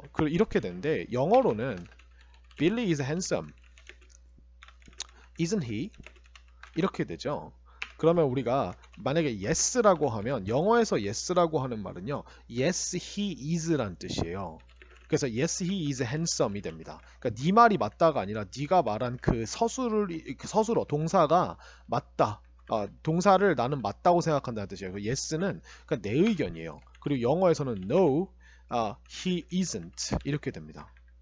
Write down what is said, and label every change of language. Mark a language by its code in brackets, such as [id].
[ko] 이렇게 되는데 영어로는 [en] Billy is handsome. Isn't he? [ko] 이렇게 되죠. 그러면 우리가 만약에 yes라고 하면 영어에서 yes라고 하는 말은요. [en] yes, he is [ko] 라는 뜻이에요. [en] 그래서 yes he is handsome이 됩니다. [ko] 그러니까 네 말이 맞다가 아니라 네가 말한 그 서술어 동사가 맞다. 동사를 나는 맞다고 생각한다는 뜻이에요. 그 yes는 그러니까 내 의견이에요. 그리고 영어에서는 [en] no, he isn't [ko] 이렇게 됩니다.